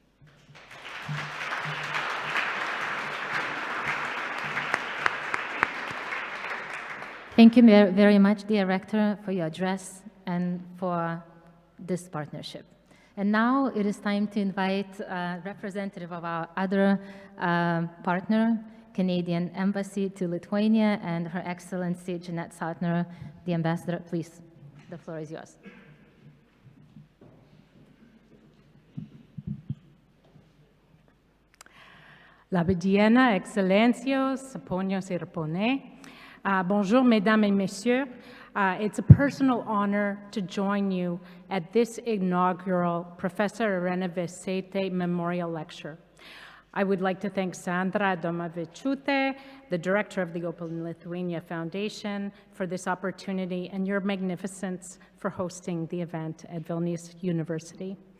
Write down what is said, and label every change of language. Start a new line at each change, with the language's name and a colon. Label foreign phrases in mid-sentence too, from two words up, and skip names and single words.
English: Thank you very much, dear Rector, for your address and for this partnership. And now it is time to invite a representative of our other partner, Canadian Embassy to Lithuania, and Her Excellency Jeanette Sautner, the Ambassador. Please, the floor is yours.
Lithuanian: Labą dieną, Excellencios, ponios ir ponai.
French: Bonjour, mesdames et messieurs.
English: It's a personal honor to join you at this inaugural Professor Irena Veisaitė Memorial Lecture. I would like to thank Sandra Adomavičiūtė, the director of the Open Lithuania Foundation, for this opportunity, and your magnificence for hosting the event at Vilnius University.